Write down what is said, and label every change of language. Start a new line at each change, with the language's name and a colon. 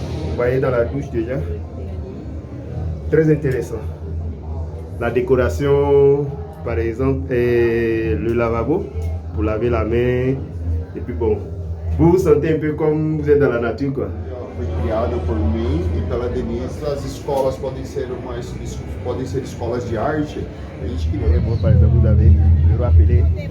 French: Vous voyez dans la douche déjà. Très intéressant. La décoration, par exemple, et le lavabo pour laver la main. Et puis bon, vous vous sentez un peu comme vous êtes dans la nature, quoi.
Portuguese: Foi criada por mim e pela Denise. As escolas podem ser escolas de arte. A gente criou.
French: Bon, par exemple, vous avez le rappelé.